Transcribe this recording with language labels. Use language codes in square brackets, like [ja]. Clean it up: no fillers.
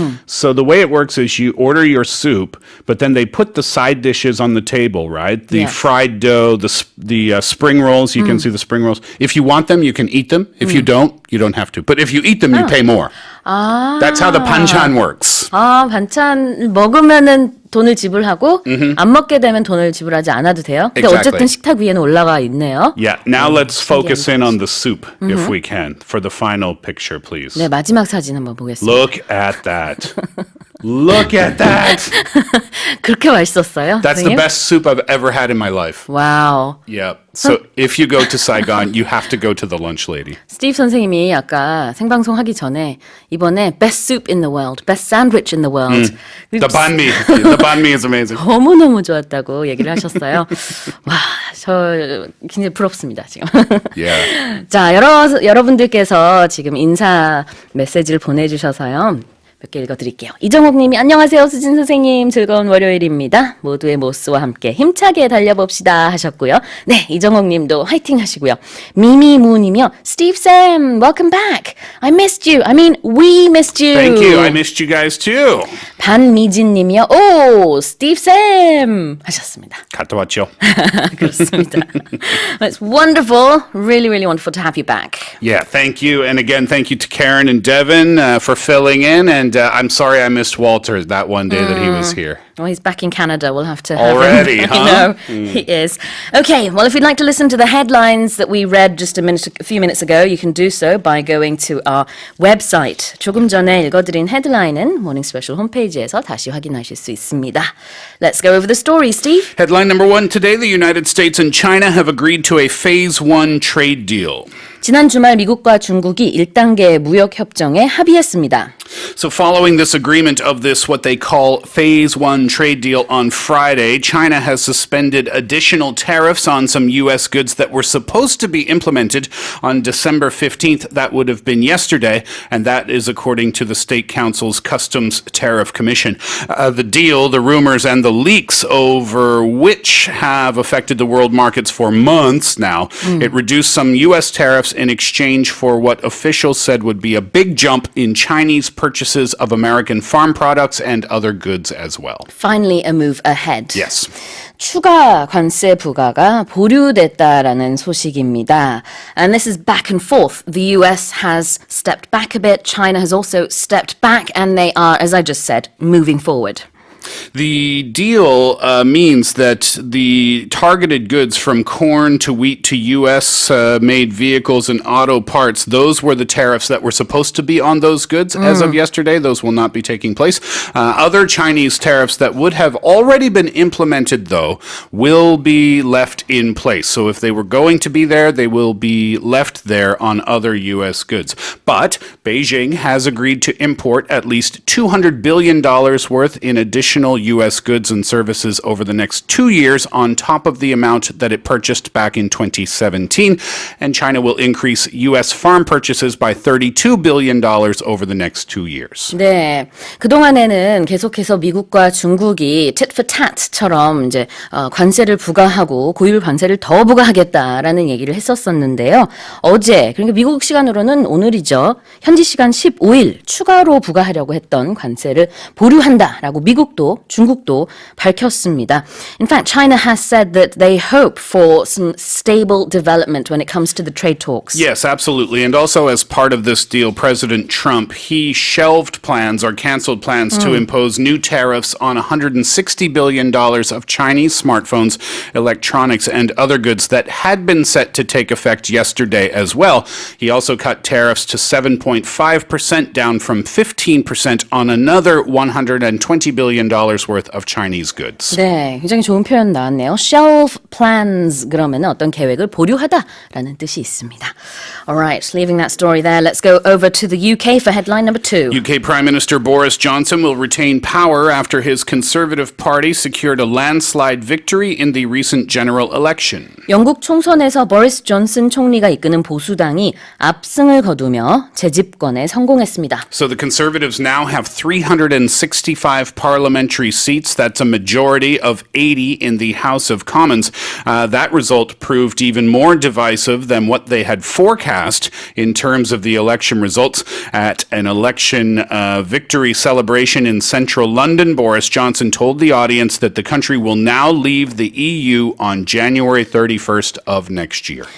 [en] So the way it works is you order your soup, but then they put the side dishes on the table, right? The fried dough, the spring rolls. You can see the spring rolls. If you want them, you can eat them. If you don't have to. But if you eat them, you pay more. That's how the banchan works. [ko] 반찬 먹으면은 돈을 지불하고 안 먹게 되면 돈을 지불하지 않아도 돼요. 근데 어쨌든 식탁 위에는 올라가 있네요. [en] Yeah. Now let's focus in on the soup, if we can, for the final picture, please. [ko] 네, 마지막 사진 한번 보겠습니다. [en] Look at that. Look at that. [ko] 그렇게 맛있었어요? [en] That's the best soup I've ever had in my life. [ko] 와우. [en] Yeah. So if you go to Saigon, you have to go to the Lunch Lady. [ko] 스티브 선생님이 아까 생방송 하기 전에 이번에 [en] best soup in the world, [ko] best sandwich in the world. [en] The banh mi. The banh mi is amazing. [ko] 너무너무 좋았다고 얘기를 하셨어요. 와, 저 굉장히 부럽습니다, 지금. [en] Yeah. [ko] 자, 여러분들께서 지금 인사 메시지를 보내주셔서요. 몇 개 읽어드릴게요. 이정옥 님이 안녕하세요. 수진 선생님. 즐거운 월요일입니다. 모두의 모스와 함께 힘차게 달려봅시다 하셨고요. 네, 이정옥 님도 화이팅 하시고요. 미미무 님이요. [en] Steve Sam, welcome back. I missed you. I mean, we missed you. Thank you. I missed you guys too. [ko] 반미진 님이요. 오, Steve Sam 하셨습니다. 갔다 왔죠. 그렇습니다. [en] It's wonderful. Really, really wonderful to have you back. Yeah, thank you. And again, thank you to Karen and Devin for filling in. And I'm sorry I missed Walter that one day that he was here. Well, he's back in Canada. We'll have to have Already, him. huh? I know, he is. Okay, well, if you'd like to listen to the headlines that we read just a few minutes ago, you can do so by going to our website. [ko] 조금 전에 읽어드린 헤드라인은 모닝 스페셜 홈페이지에서 다시 확인하실 수 있습니다. [en] Let's go over the story, Steve. Headline number 1. Today, the United States and China have agreed to a Phase 1 trade deal. [ko] 지난 주말 미국과 중국이 1단계 무역 협정에 합의했습니다. [en] So following this agreement of this, what they call Phase 1 trade deal on Friday, China has suspended additional tariffs on some U.S. goods that were supposed to be implemented on December 15th. That would have been yesterday, and that is according to the State Council's Customs Tariff Commission. The deal, the rumors, and the leaks over which have affected the world markets for months now. It reduced some U.S. tariffs in exchange for what officials said would be a big jump in Chinese purchases of American farm products and other goods as well. Finally, a move ahead. Yes. [ko] 추가 관세 부과가 보류됐다라는 소식입니다. [en] And this is back and forth. The US has stepped back a bit. China has also stepped back, and they are, as I just said, moving forward. The deal means that the targeted goods from corn to wheat to U.S. Made vehicles and auto parts, those were the tariffs that were supposed to be on those goods as of yesterday. Those will not be taking place. Other Chinese tariffs that would have already been implemented, though, will be left in place. So if they were going to be there, they will be left there on other U.S. goods. But Beijing has agreed to import at least $200 billion worth in additional U.S. goods and services over the next 2 years on top of the amount that it purchased back in 2017. And China will increase U.S. farm purchases by $32 billion over the next 2 years. [ko] 네, 그동안에는 계속해서 미국과 중국이 [en] tit for tat [ko] 처럼 이제 관세를 부과하고 고율 관세를 더 부과하겠다라는 얘기를 했었었는데요. 어제, 그러니까 미국 시간으로는 오늘이죠. 현지 시간 15일 추가로 부과하려고 했던 관세를 보류한다라고 미국도 중국도 밝혔습니다. [en] In fact, China has said that they hope for some stable development when it comes to the trade talks. Yes, absolutely. And also as part of this deal, President Trump, he shelved plans or canceled plans to impose new tariffs on $160 billion of Chinese smartphones, electronics, and other goods that had been set to take effect yesterday as well. He also cut tariffs to 7.5%, down from 15% on another $120 billion worth of Chinese goods. [ko] 네, 굉장히 좋은 표현 나왔네요. [en] Shelve plans [ko] 그러면 어떤 계획을 보류하다라는 뜻이 있습니다. [en] Alright, leaving that story there, let's go over to the UK for headline number 2. UK Prime Minister Boris Johnson will retain power after his Conservative Party secured a landslide victory in the recent general election. [ko] 영국 총선에서 보리스 존슨 총리가 이끄는 보수당이 압승을 거두며 재집권에 성공했습니다. [en] So the Conservatives now have 365 parliamentary seats. That's a majority of 80 in the House of Commons. That result proved even more divisive than what they had forecast in terms of the election results. At an election victory celebration in central London, Boris Johnson told the audience that the country will now leave the EU on January 31st of next year.